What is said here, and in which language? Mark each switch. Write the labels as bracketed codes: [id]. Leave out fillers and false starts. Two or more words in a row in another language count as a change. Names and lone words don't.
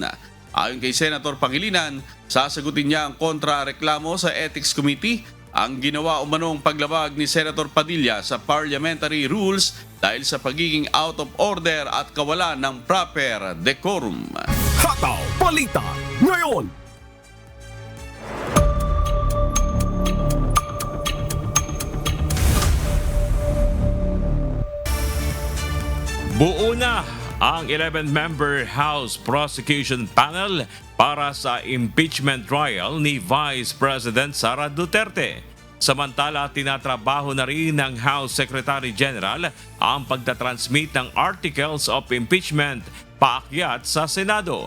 [tl] Ayon kay Senator Pangilinan, sasagutin niya ang kontra-reklamo sa Ethics Committee ang ginawa umanong paglabag ni Senator Padilla sa [en] parliamentary rules [tl] dahil sa pagiging [en] out of order [tl] at kawalan ng [en] proper decorum. [tl] Hataw Balita ngayon. Buo na ang 11-member House Prosecution Panel para sa [en] impeachment trial [tl] ni Vice President Sara Duterte. Samantala, tinatrabaho na rin ng House Secretary General ang pagtatransmit ng [en] articles of impeachment [tl] paakyat sa Senado.